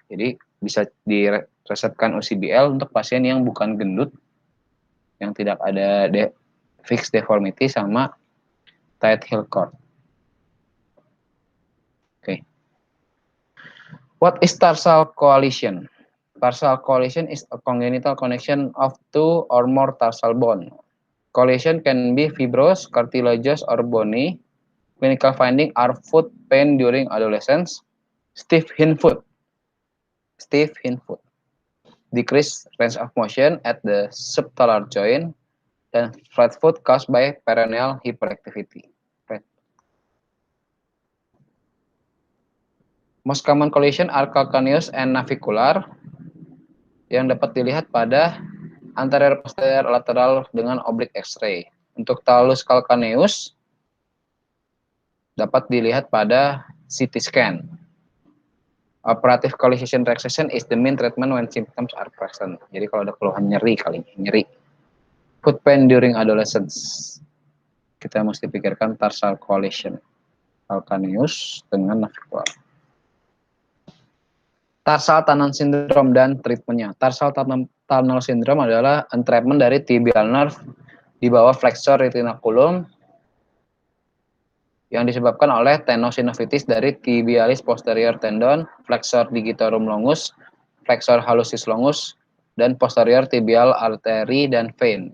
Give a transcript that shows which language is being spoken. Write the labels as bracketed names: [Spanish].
[Indonesian] Jadi bisa diresepkan UCBL untuk pasien yang bukan gendut, yang tidak ada fixed deformity sama tight heel cord. [English] Okay. What is tarsal coalition? Tarsal coalition is a congenital connection of two or more tarsal bone. Coalition can be fibrous, cartilaginous, or bony. Clinical findings are foot pain during adolescence, stiff hindfoot, decreased range of motion at the subtalar joint, dan flat foot caused by peroneal hyperactivity. Most common collision are calcaneus and navicular [Indonesian] yang dapat dilihat pada [English] anterior posterior lateral dengan oblique X-ray. [Indonesian] Untuk talus calcaneus dapat dilihat pada CT scan. [English] Operative collision relaxation is the main treatment when symptoms are present. [Indonesian] Jadi kalau ada keluhan nyeri nyeri. [English] Foot pain during adolescence. [Indonesian] Kita mesti pikirkan tarsal coalition. Calcaneus dengan navicular. Tarsal tunnel syndrome dan treatmentnya. Tarsal tunnel syndrome adalah entrapment dari tibial nerve di bawah flexor retinaculum yang disebabkan oleh tenosynovitis dari tibialis posterior tendon, flexor digitorum longus, flexor hallucis longus, dan posterior tibial artery dan vein.